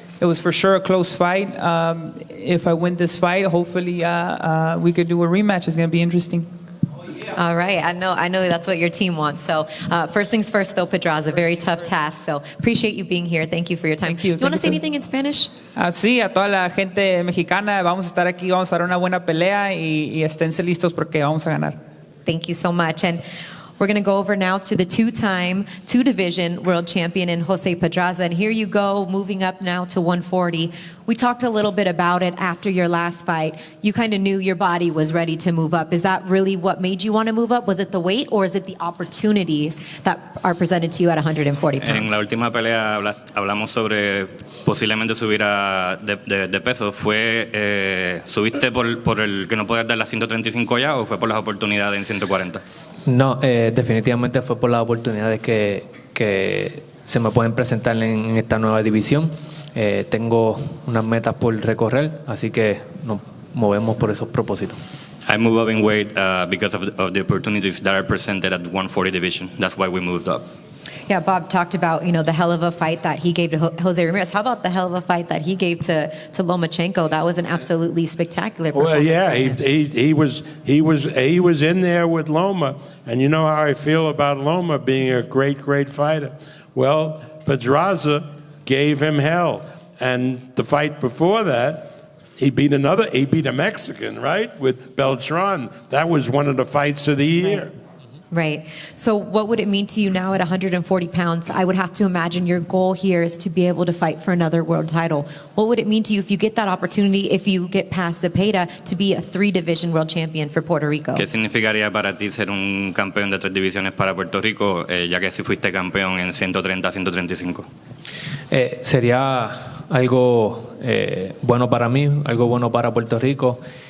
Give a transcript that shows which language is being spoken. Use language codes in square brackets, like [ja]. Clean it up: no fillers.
[en] It was for sure a close fight. If I win this fight, hopefully we could do a rematch. It's going to be interesting. All right, I know that's what your team wants. So first things first, though, Pedraza, very tough task. So appreciate you being here. Thank you for your time. Thank you. You want to say anything in Spanish? [es] Sí, a toda la gente mexicana, vamos a estar aquí, vamos a dar una buena pelea y esténse listos porque vamos a ganar. [en] Thank you so much. And we're going to go over now to the two-division world champion in Jose Pedraza. And here you go, moving up now to 140. We talked a little bit about it after your last fight. You kind of knew your body was ready to move up. Is that really what made you want to move up? Was it the weight, or is it the opportunities that are presented to you at 140 pounds? [es] En la última pelea hablamos sobre posiblemente subir de peso. ¿Subiste por el que no podías dar las 135 ya, o fue por las oportunidades en 140? No, definitivamente fue por las oportunidades que se me pueden presentar en esta nueva división. Tengo unas metas por recorrer, así que nos movemos por esos propósitos. [en] I move up in weight because of the opportunities that are presented at the 140 division. That's why we moved up. Yeah, Bob talked about, the hell of a fight that he gave to Jose Ramirez. How about the hell of a fight that he gave to Lomachenko? That was an absolutely spectacular performance. Well, yeah, for him. he was in there with Loma, and you know how I feel about Loma being a great fighter. Well, Pedraza gave him hell, and the fight before that, he beat a Mexican, right, with Beltran. That was one of the fights of the year. Right. So what would it mean to you now at 140 pounds? I would have to imagine your goal here is to be able to fight for another world title. What would it mean to you if you get that opportunity, if you get past Zepeda, to be a 3-division world champion for Puerto Rico? [es] ¿Qué significaría para ti ser un campeón de 3 divisiones para Puerto Rico, ya que si fuiste campeón en 130, 135? Sería algo bueno para mí, algo bueno para Puerto Rico.